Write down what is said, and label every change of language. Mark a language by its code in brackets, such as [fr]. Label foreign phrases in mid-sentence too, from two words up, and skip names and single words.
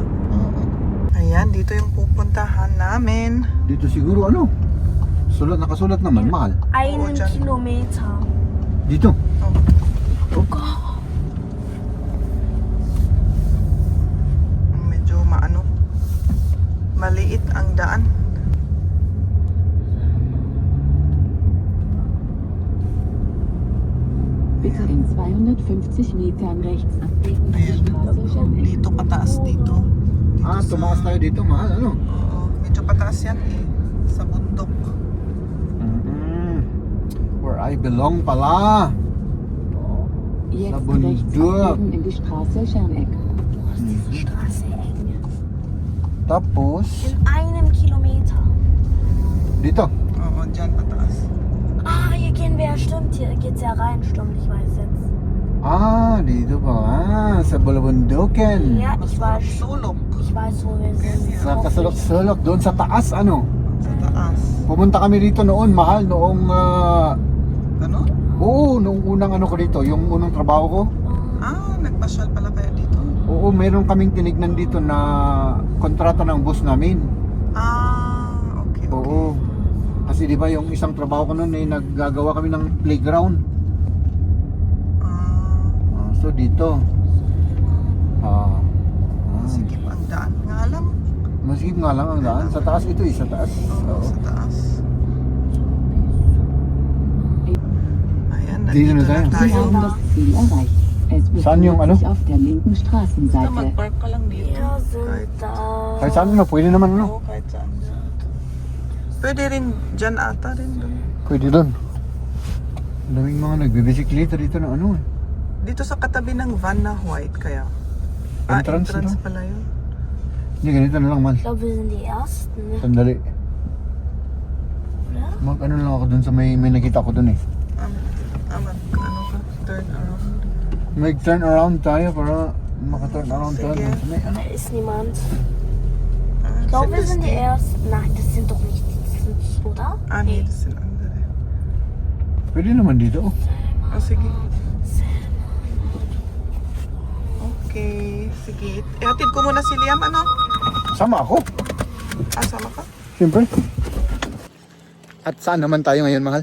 [tl] Ayan, dito yung pupuntahan namin. Dito siguro nakasulat naman, mahal. [de] Einen [tl] dyan. [de] Kilometer. [tl] Dito. Medyo maliit ang daan. [de] Bitte in 250 Metern rechts abbiegen zur Straße Scharneck. [tl] Dito pataas dito. Tumaas tayo dito, mahal. Oo, medyo pataas yan sa bundok. [en] Where I belong pala. [de] Jetzt rechts [tl] Bundok. [de] abbiegen in die Straße Scharneck. Die Straße eng. [tl] Tapos, [de] In einem Kilometer. [tl] dito. Oo, dyan pataas. [de] Ah, hier gehen wir ja, stimmt. Hier geht's ja rein, stimmt. Ich weiß jetzt. [tl] Dito pala. Sa Bulabundukin. [de] Ja, ich weiß. [tl] Sulok [de] Ich weiß, wo wir sind. [tl] Sa kasulok-sulok. Doon sa taas, sa taas. Pumunta kami dito noon, mahal. Noong, Ano? noong unang ko dito. Yung unang trabaho ko. Nagpasyal pala kayo dito. Oo, meron kaming tinignan dito na kontrata ng bus namin. Okay. Oo. Kasi di ba yung isang trabaho ko noon naggagawa kami ng playground. So dito. Sige pa ang daan nga lang. Masikip nga lang ang daan. Sa taas ito sa taas. Oo, sa taas. Ayan, Dito na nandito tayo. na [de] Sie [tl] tayo. [de] haben das Ziel erreicht. Es [tl] Saan yung [de] befindet sich auf der linken Straßenseite. [tl] Mag-park ka lang dito. [de] Wir sind da. [tl] Kahit saan pwede naman Oo, kahit saan dyan. Pwede rin dyan ata rin dun. Pwede doon. Ang daming mga nagbibisikleta dito na Dito sa katabi ng van na white kaya. Entrance Entrance ito? pala yun. Hindi, ganito na lang, man. [de] Ich glaube, wir sind die Ersten, ne? [tl] Sandali. [de] Oder? [tl] Mag-ano lang ako doon sa may nakita ko doon Ano ka? [en] Turn around. [tl] Mag- [en] turn around [tl] tayo para maka- [en] turn around [tl] tayo. Sige. Doon sa may [de] Da ist niemand. Ich glaube, wir sind die Ersten. Nein, das sind doch nicht die, oder? Nee, das sind andere. [tl] Pwede naman dito. Sige. Okay, sige. Ihatid ko muna si Liam, Sama ako. Sama ka? Siyempre. At saan naman tayo ngayon, mahal?